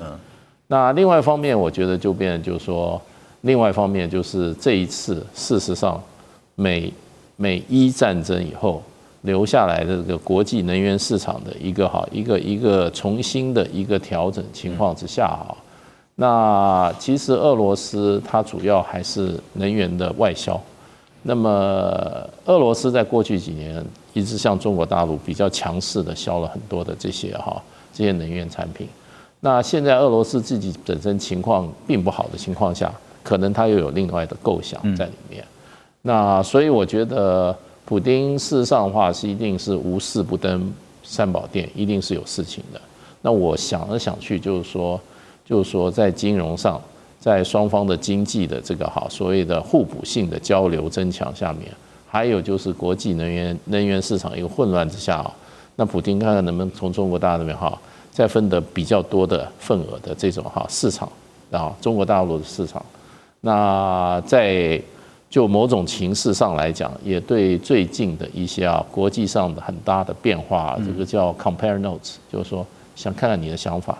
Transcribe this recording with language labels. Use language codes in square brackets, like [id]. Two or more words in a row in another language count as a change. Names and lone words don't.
[zh] 那另外一方面，我覺得就變成就是說，另外一方面就是這一次事實上美伊戰爭以後留下來的這個國際能源市場的一個重新的一個調整情況之下那其實俄羅斯它主要還是能源的外銷，那麼俄羅斯在過去幾年一直向中國大陸比較強勢的銷了很多的這些能源產品。那現在俄羅斯自己本身情況並不好的情況下，可能它又有另外的構想在裡面。那所以我覺得普丁事實上的話是一定是無事不登三寶殿，一定是有事情的。那我想来想去就是說，在金融上，在雙方的經濟的这個所謂的互補性的交流增強下面，還有就是國際能源市場一個混亂之下那普丁看看能不能從中國大陸那邊再分得比較多的份額的這種市場中國大陸的市場，那在就某種情勢上來講，也對最近的一些國際上的很大的變化，這個叫 [en] compare notes， [zh] 就是說想看看你的想法。